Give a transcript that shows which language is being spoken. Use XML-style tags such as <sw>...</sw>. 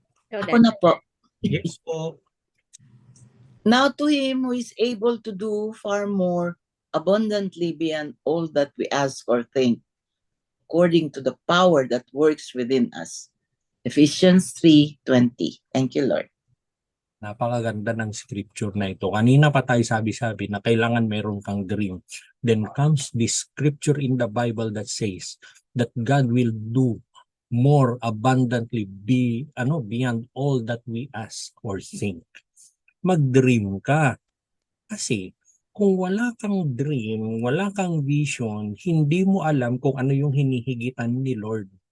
<tl>So Ako na po.</tl> <en>Yes po. Now to him who is able to do far more abundantly beyond all that we ask or think, according to the power that works within us. Ephesians 3:20. Thank you, Lord.</en> <tl>Napakaganda ng scripture na ito. Kanina pa tayo sabi-sabi na kailangan meron kang dream.</tl> <en>Then comes this scripture in the Bible that says that God will do more abundantly beyond all that we ask or think.</en> <tl>Mag-dream ka. Kasi kung wala kang dream, wala kang vision, hindi mo alam kung ano yung hinihigitan ni Lord.</tl>